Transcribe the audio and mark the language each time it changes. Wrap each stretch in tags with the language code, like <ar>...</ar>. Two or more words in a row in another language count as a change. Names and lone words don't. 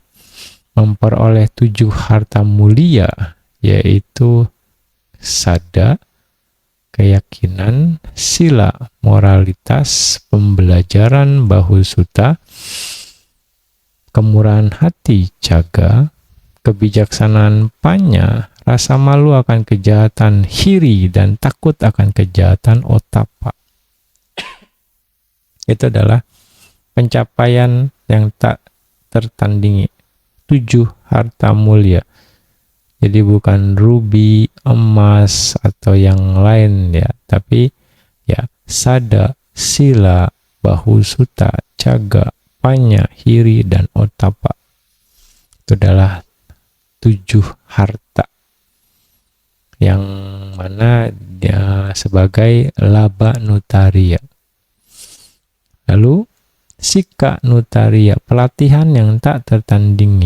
<id>memperoleh 7 harta mulia, yaitu sada, keyakinan, sila, moralitas, pembelajaran, bahusutta, kemurahan hati, caga, kebijaksanaan, panya, rasa malu akan kejahatan, hiri, dan takut akan kejahatan, otapa. Itu adalah pencapaian yang tak tertandingi, 7 harta mulia. Jadi bukan rubi, emas, atau yang lain ya, tapi ya</id> <pi>sada, sila, bahusutta, caga, panya, hiri,</pi> <id>dan otapa. Itu adalah 7 harta yang mana dia sebagai</id> <pi>laba nutariya.</pi> <id>Lalu</id> <pi>sika nutariya,</pi> <id>pelatihan yang tak tertandingi.</id>